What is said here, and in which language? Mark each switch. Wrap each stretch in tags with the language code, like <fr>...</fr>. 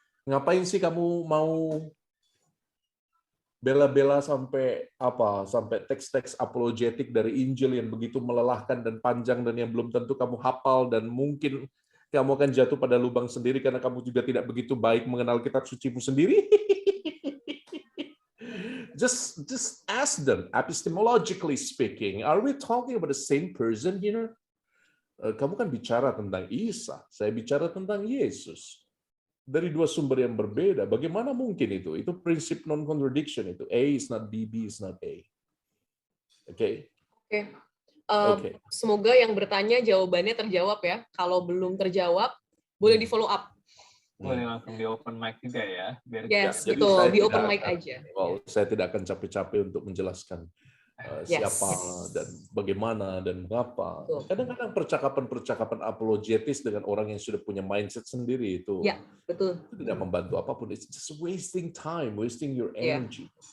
<id>Ngapain sih kamu mau bela-bela sampai teks-teks apologetik dari Injil yang begitu melelahkan dan panjang dan yang belum tentu kamu hafal, dan mungkin kamu akan jatuh pada lubang sendiri karena kamu juga tidak begitu baik mengenal kitab sucimu sendiri.</id> <en>Just ask them, epistemologically speaking, are we talking about the same person here?</en> <id>Kamu kan bicara tentang Isa, saya bicara tentang Yesus. Dari dua sumber yang berbeda, bagaimana mungkin itu? Itu prinsip non-contradiction itu.</id> <en>A is not B, B is not A. Oke?</en> <id>Oke. Semoga yang bertanya jawabannya terjawab ya. Kalau belum terjawab, boleh di follow up. Boleh langsung di open mic juga ya. Biar yes, betul. Di open mic aja. Saya tidak akan capek-capek untuk menjelaskan siapa dan bagaimana dan mengapa. Kadang-kadang percakapan apologetis dengan orang yang sudah punya mindset sendiri itu, betul. Itu tidak membantu apapun.</id> <en>It's just wasting time, wasting your energy.</en>